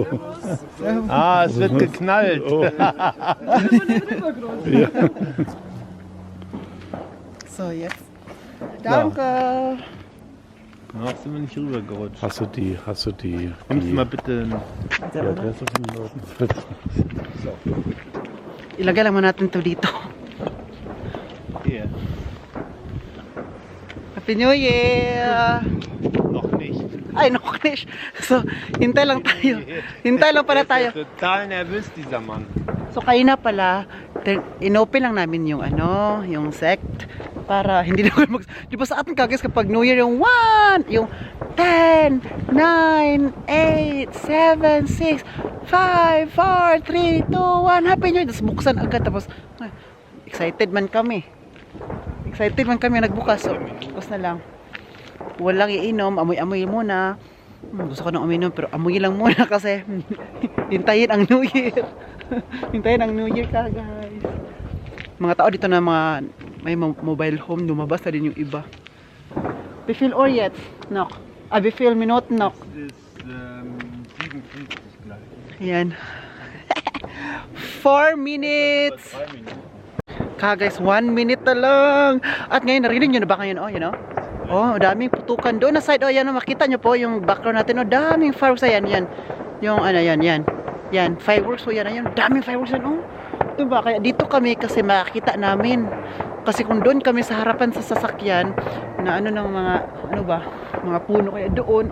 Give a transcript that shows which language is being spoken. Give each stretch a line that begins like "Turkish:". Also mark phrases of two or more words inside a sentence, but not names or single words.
German: Ah, es wird geknallt. Oh. Ja. So, jetzt. Danke. Noch sind wir nicht rübergerutscht. Hast du die Nimmst du mal bitte einen die Adresse von den Leuten?
Filipino: Ilagay lang muna natin to dito.
German: hier.
English: Happy New Year!
German: Noch nicht. Ay, noch nicht. So,
Filipino: hintay lang tayo. Hintay lang pala tayo.
German: Der ist ja total nervös, dieser Mann.
Filipino: So, kanina pala, inopen lang namin yung ano, yung sect para hindi na kayo di ba sa atin kagis kapag
English: New Year
Filipino: yung 1, yung 10, 9, 8, 7, 6, 5, 4, 3, 2, 1,
English: Happy New Year.
Filipino: Tapos buksan agad. Tapos, ay, excited man kami. Nagbukas. So, tapos na lang. Walang iinom, amoy-amoy muna. Gusto ko nang uminom pero amoy lang muna kasi hintayin ang
English: New Year.
Filipino: Hintayin ang
English: New Year
Filipino: ka, guys. Mga tao dito na mga may
English: mobile home,
Filipino: lumabas na din yung iba.
German: Befehl Uhr jetzt noch. Befehl Minuten noch. Es ist 57 gleich.
Filipino: Yan. 4 minutes. Guys, 1 minute na lang. At ngayon, narinig nyo na ba ngayon?
English: Oh, you know?
Filipino: Oh, daming putukan doon na side. Oh, yan, makita nyo po yung background natin. Oh, daming fireworks. Yan. Yung ano, yan. Yan, fireworks. Oh, yan. Daming fireworks yan. Oh, diba? Kaya dito kami kasi makita namin. Kasi kung doon kami sa harapan sa sasakyan, na ano ng mga, ano ba, mga puno kaya doon.